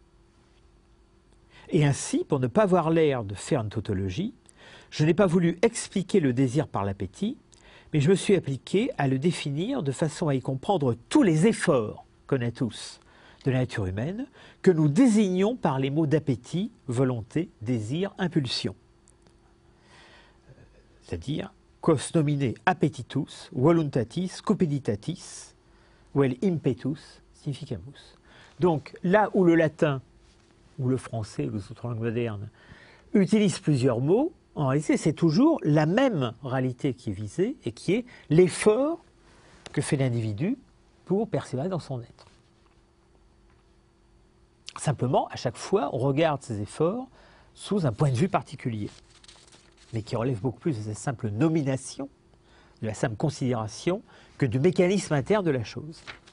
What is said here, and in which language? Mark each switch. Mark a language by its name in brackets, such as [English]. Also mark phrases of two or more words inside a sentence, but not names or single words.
[French] Et ainsi, pour ne pas avoir l'air de faire une tautologie, je n'ai pas voulu expliquer le désir par l'appétit, mais je me suis appliqué à le définir de façon à y comprendre tous les efforts qu'on a tous de la nature humaine, que nous désignons par les mots d'appétit, volonté, désir, impulsion. C'est-à-dire [Latin] quos nomine appetitus, voluntatis, cupiditatis, vel impetus significamus. [French] Donc, là où le latin, ou le français, ou les autres langues modernes, utilisent plusieurs mots, en réalité, c'est toujours la même réalité qui est visée et qui est l'effort que fait l'individu pour persévérer dans son être. Simplement, à chaque fois, on regarde ces efforts sous un point de vue particulier, mais qui relève beaucoup plus de cette simple nomination, de la simple considération, que du mécanisme interne de la chose.